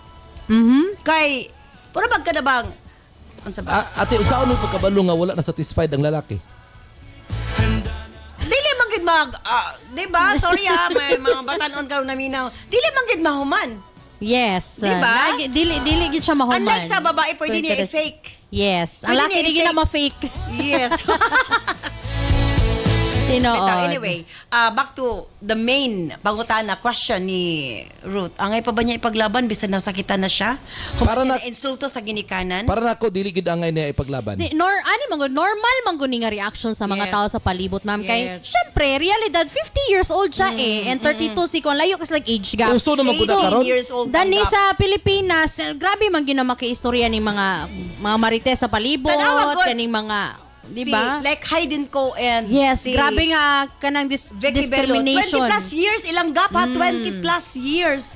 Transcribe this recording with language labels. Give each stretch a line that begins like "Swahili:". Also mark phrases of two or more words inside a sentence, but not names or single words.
Cebuano: Kay, puro bag ka na bang, ano sa ba? Ate, unsaon mo pagkabalo nga wala na satisfied ang lalaki? Dili man gid di ba? Sorry may mga batanon karon na minaw. Dili man gid mahuman. Yes. Diba? Dili gid siya mahuman. Unlike sa babae, pwede So, niya interest- i-fake. Yes. Ang Pwede laki niya di na i-fake. ma-fake. Yes. Tinood.
English: Anyway, back to the main pangutana question ni Ruth.
Cebuano: Angay pa ba niya ipaglaban bisan nasakitan na siya? Kung Para para na- insulto sa ginikanan? Para nako dili gid angay niya ipaglaban. Normal man guni nga reaction sa mga Yes. tao sa palibot, ma'am. Kay Yes. syempre, realidad 50 years old siya and 32 si Kwan layo kasi like
English: age gap.
Cebuano: Uso naman ko na 18 karon.
English: years old
Cebuano: Dani ang gap. sa Pilipinas, grabe man ginamaki istorya ni mga marites sa palibot, Tanawa, God. kaning mga, di ba? Si,
English: like Hayden Co and Yes,
Cebuano: si grabe nga kanang Vicky Bello. 20 discrimination.
English: plus years, ilang gap ha? 20 plus years.